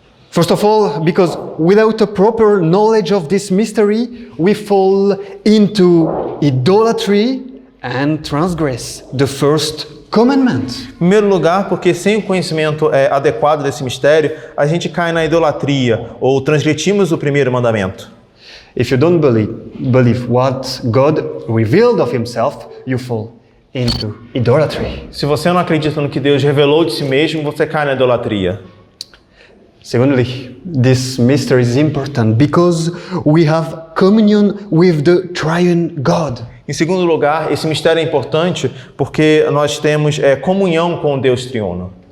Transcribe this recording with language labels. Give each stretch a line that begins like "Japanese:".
English: First of all, because without a proper knowledge of this mystery, we fall into idolatry and transgress the first commandment.
Portuguese: Em primeiro lugar, porque sem o conhecimento adequado desse mistério, a gente cai na idolatria ou transgredimos o primeiro mandamento.
English: If you don't believe what God revealed of himself, you fall into idolatry.
Portuguese: Se você não acredita no que Deus revelou de si mesmo, você cai na idolatria.
English: Secondly, this mystery is important because we have communion with the triune God.
Portuguese: Em segundo lugar, esse mistério é importante porque nós temos comunhão com o Deus triuno.